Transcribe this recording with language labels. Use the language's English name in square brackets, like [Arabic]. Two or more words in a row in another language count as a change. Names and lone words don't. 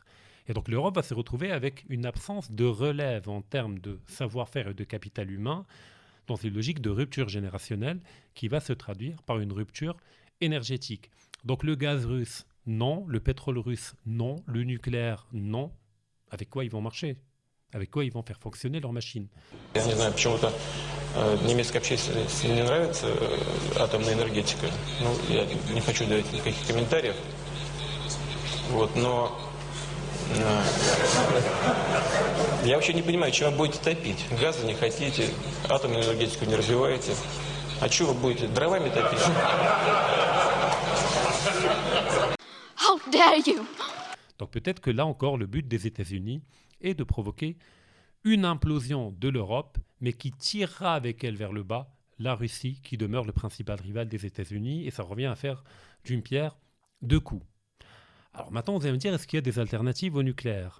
[French] Et donc l'Europe va se retrouver avec une absence de relève en termes de savoir-faire et de capital humain, dans une logique de rupture générationnelle qui va se traduire par une rupture énergétique. Donc le gaz russe, non. Le pétrole russe, non. Le nucléaire, non. Avec quoi ils vont marcher? Avec quoi ils vont faire fonctionner leur machine? [Russian] Я не знаю, почему-то немецкой общественности не нравится атомная энергетика. Ну, я не хочу давать никаких комментариев. Вот, но я вообще не понимаю, чем вы будете топить. Газа не хотите, атомную энергетику не развиваете. А что вы будете, дровами топить? [English] How dare you! [French] Donc peut-être que là encore, le but des États-Unis est de provoquer une implosion de l'Europe, mais qui tirera avec elle vers le bas la Russie, qui demeure le principal rival des États-Unis, et ça revient à faire d'une pierre deux coups. Alors maintenant, vous allez me dire, est-ce qu'il y a des alternatives au nucléaire?